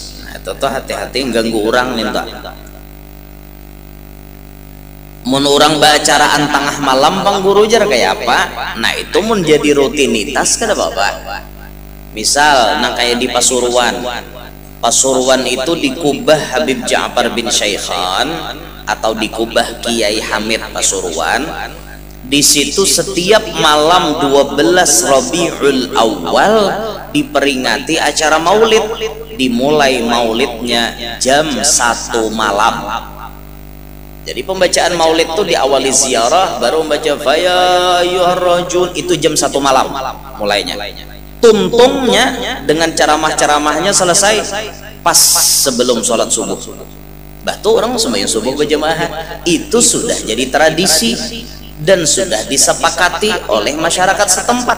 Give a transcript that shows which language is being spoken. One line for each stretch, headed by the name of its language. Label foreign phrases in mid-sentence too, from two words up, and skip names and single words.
Banjar: Itu tuh hati-hati ganggu orang minta. Mun orang baacaraan tengah malam bang guru jar kayak apa? Nah itu mun jadi rutinitas kada apa-apa. Misal nang kayak di Pasuruan.
Indonesian: Pasuruan itu di Kubah Habib Ja'far bin Syaikhan atau di Kubah Kiai Hamid Pasuruan. Di situ setiap malam 12 Rabiul Awal diperingati acara maulid. Dimulai maulidnya jam 1 malam. Jadi pembacaan maulid itu diawali ziarah, baru membaca
Arabic: فيا أيها الرجل,
Indonesian: itu jam 1 malam mulainya. Tuntungnya dengan ceramah-ceramahnya selesai pas sebelum sholat subuh. Batu orang sembahyang subuh berjamaah. Itu sudah jadi tradisi dan sudah disepakati oleh masyarakat setempat.